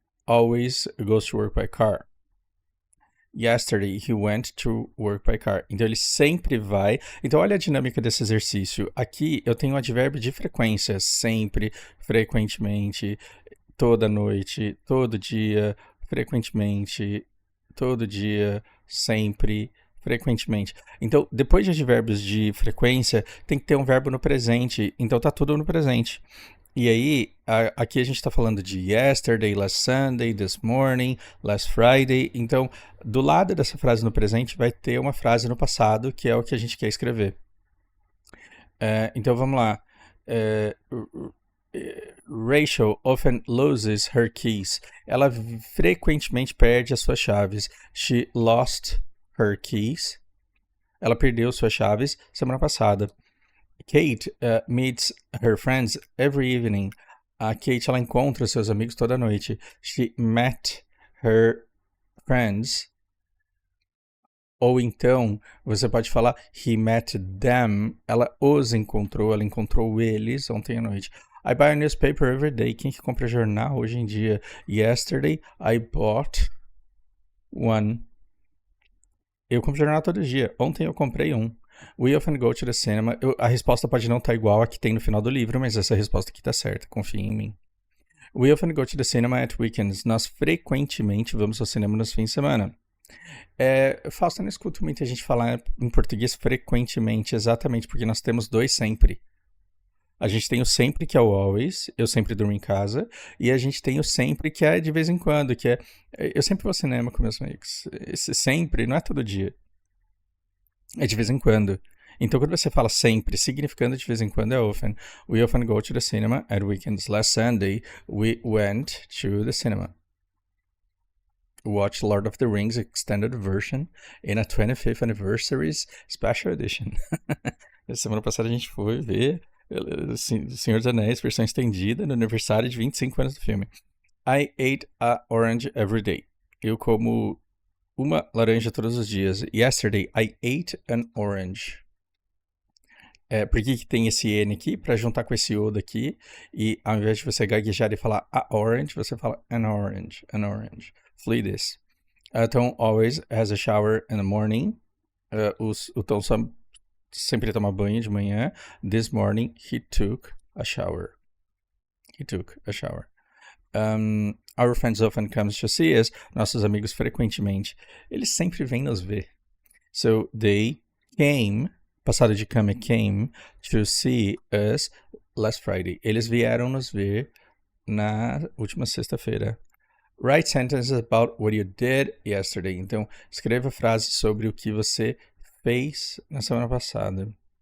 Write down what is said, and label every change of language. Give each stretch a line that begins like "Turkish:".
English: always goes to work by car. Yesterday, he went to work by car.
Portuguese: Então, ele sempre vai. Então, olha a dinâmica desse exercício. Aqui, eu tenho o advérbio de frequência. Sempre, frequentemente, toda noite, todo dia, frequentemente, todo dia, sempre, frequentemente. Então, depois de advérbios de frequência, tem que ter um verbo no presente. Então, tá tudo no presente. E aí, aqui a gente está falando de
English: yesterday, last Sunday, this morning, last Friday.
Portuguese: Então, do lado dessa frase no presente vai ter uma frase no passado, que é o que a gente quer escrever. Então, vamos lá.
English: Rachel often loses her keys.
Portuguese: Ela frequentemente perde as suas chaves.
English: She lost her keys.
Portuguese: Ela perdeu suas chaves semana passada.
English: Kate meets her friends every evening.
Portuguese: A Kate, ela encontra seus amigos toda noite.
English: She met her friends.
Portuguese: Ou então, você pode falar
English: he met them.
Portuguese: Ela os encontrou, ela encontrou eles ontem à noite.
English: I buy a newspaper every day.
Portuguese: Quem que compra jornal hoje em dia?
English: Yesterday, I bought one.
Portuguese: Eu compro jornal todo dia. Ontem eu comprei um.
English: We often go to the cinema.
Portuguese: A resposta pode não estar igual a que tem no final do livro, mas essa resposta aqui está certa. Confia em mim. We often go to the cinema at weekends. Nós frequentemente vamos ao cinema nos fins de semana. Fausto, eu não escuto muita gente falar em português frequentemente, exatamente porque nós temos dois sempre. A gente tem o sempre, que é o always, eu sempre durmo em casa, e a gente tem o sempre, que é de vez em quando, que é eu sempre vou ao cinema com meus amigos. Esse sempre não é todo dia. É de vez em quando. Então, quando você fala sempre, significando de vez em quando, é often.
English: We often go to the cinema at weekends. Last Sunday, we went to the cinema. Watch Lord of the Rings Extended Version in a 25th Anniversary Special Edition.
Portuguese: Semana passada a gente foi ver Senhor dos Anéis, versão estendida, no aniversário de 25 anos do filme.
English: I ate a orange every day.
Portuguese: Eu como uma laranja todos os dias.
English: Yesterday, I ate an orange.
Portuguese: Por que tem esse N aqui? Para juntar com esse O daqui. E ao invés de você gaguejar e falar a orange, você fala an orange, an orange. Flee this.
English: Tom always has a shower in the morning.
Portuguese: O Tom sempre toma banho de manhã.
English: This morning, he took a shower. He took a shower. Our friends often come to see us.
Portuguese: Nossos amigos frequentemente. Eles sempre vêm nos ver.
English: So, they came,
Portuguese: passado de
English: come, came to see us last Friday.
Portuguese: Eles vieram nos ver na última sexta-feira.
English: Write sentences about what you did yesterday.
Portuguese: Então, escreva frases sobre o que você fez na semana passada.